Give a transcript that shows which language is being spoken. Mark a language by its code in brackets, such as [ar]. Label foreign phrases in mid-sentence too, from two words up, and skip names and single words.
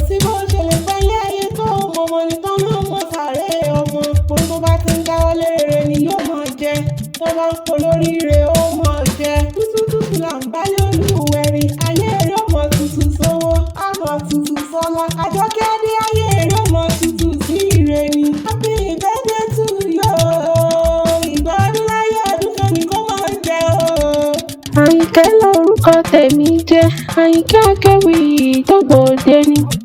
[yo] Tí bó ṣe lè pẹ́ lé ayé tó, mo mọ ní tán ló mọ sàré ọmọ. Mo tó bá ti ń dáwọ́ lé rere ni yóò máa jẹ. Tó bá ń polóríire, ó máa jẹ. Tútútútù là ń Báyọ̀ Olúwẹ̀rí, ayé rẹ̀ ó mọ tutù sówó, á mọ tutù sọ́lá. Àjọkẹ́ ní ayé rẹ̀ ó mọ tutù sí ire ni. [en] Happy birthday to you. [yo] Ìgbà ọdún láyé ọdún kan ni kó máa jẹ o. Àyìnkẹ́ lorúkọ tèmi jẹ́, Àyìnkẹ́ Akéwì tó gbòde ni.